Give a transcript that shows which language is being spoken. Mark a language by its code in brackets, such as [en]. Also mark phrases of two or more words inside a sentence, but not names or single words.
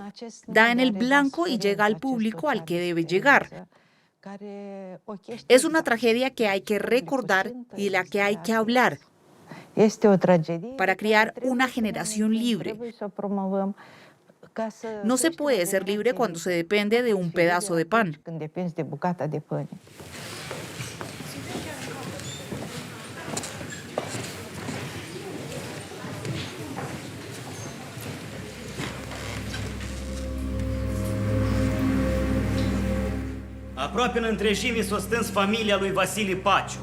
[es] Da en el blanco y llega al público al que debe llegar. Es una tragedia que hay que recordar y de la que hay que hablar para crear una generación libre. No se puede ser libre cuando se depende de un pedazo de pan. [ro] Aproape în întregime s-a stâns familia lui Vasile Paciu.